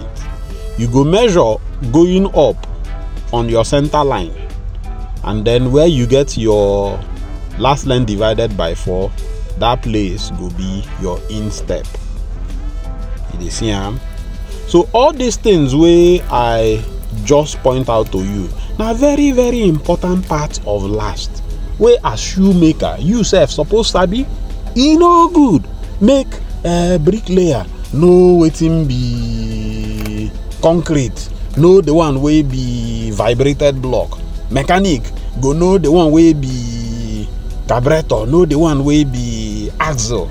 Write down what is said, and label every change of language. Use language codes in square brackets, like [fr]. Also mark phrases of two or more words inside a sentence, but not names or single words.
[pcm] You go measure going up on your center line, and then where you get your last length divided by 4, that place go be your instep. You see, so all these things where I just point out to you now, very important part of last, where as shoemaker you self suppose sabi. E no good make a bricklayer know wetin be concrete, know the one wey be vibrated block. Mechanic go know the one wey be carburetor, know the one wey be axle.